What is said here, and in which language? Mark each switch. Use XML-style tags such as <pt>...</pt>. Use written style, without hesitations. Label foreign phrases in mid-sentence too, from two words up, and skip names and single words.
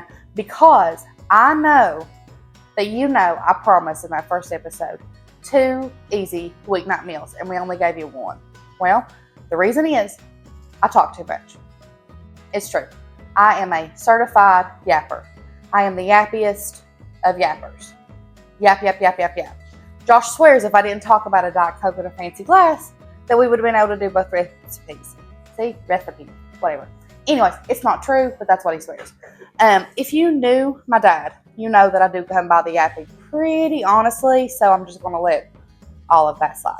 <en>Because I know that I promised in that first episode, 2 easy weeknight meals, and we only gave you 1. Well, the reason is I talk too much. It's true. I am a certified yapper. I am the yappiest of yappers. Yap, yap, yap, yap, yap. Josh swears if I didn't talk about a Diet Coke in a fancy glass, that we would have been able to do both recipes. See? Recipe. Whatever. Anyways, it's not true, but that's what he swears. If you knew my dad, you know that I do come by the yapping pretty honestly, so I'm just going to let all of that slide.</en>